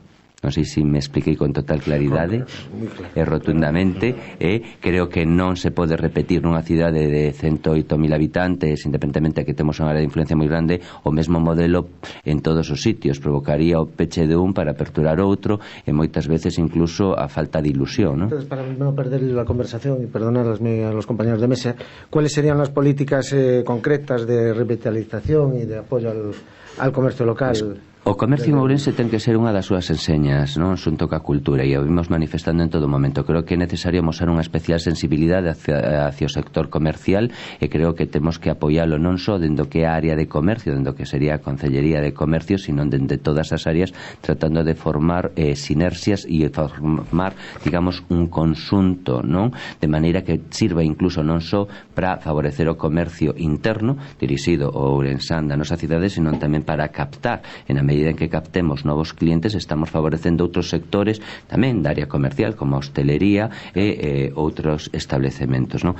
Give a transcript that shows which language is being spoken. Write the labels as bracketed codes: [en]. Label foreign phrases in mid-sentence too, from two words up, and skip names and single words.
[gl] Non sei se me expliquei con total claridade e rotundamente. Creo que non se pode repetir nunha cidade de 108.000 habitantes, independentemente que temos unha área de influencia moi grande, o mesmo modelo en todos os sitios. Provocaría o peche de un para aperturar outro e moitas veces incluso a falta de ilusión, ¿no? [es] Entonces, para non perder la conversación y perdonar a los compañeros de mesa, ¿cuáles serían las políticas concretas de revitalización y de apoyo al comercio local? [gl] O comercio en Ourense ten que ser unha das súas enseñas, non, xunto ca cultura, e o vimos manifestando en todo momento. Creo que é necesario mostrar unha especial sensibilidade hacia o sector comercial, e creo que temos que apoialo non só dentro que é a área de comercio, dentro que sería a Concellería de Comercio, sino dentro de todas as áreas, tratando de formar sinerxias e formar, digamos, un conxunto, non, de maneira que sirva incluso non só para favorecer o comercio interno dirixido ao ourensán da nosa cidade, sino tamén para captar, en a medida en que captemos novos clientes, estamos favorecendo outros sectores tamén da área comercial, como a hostelería e outros establecementos, non?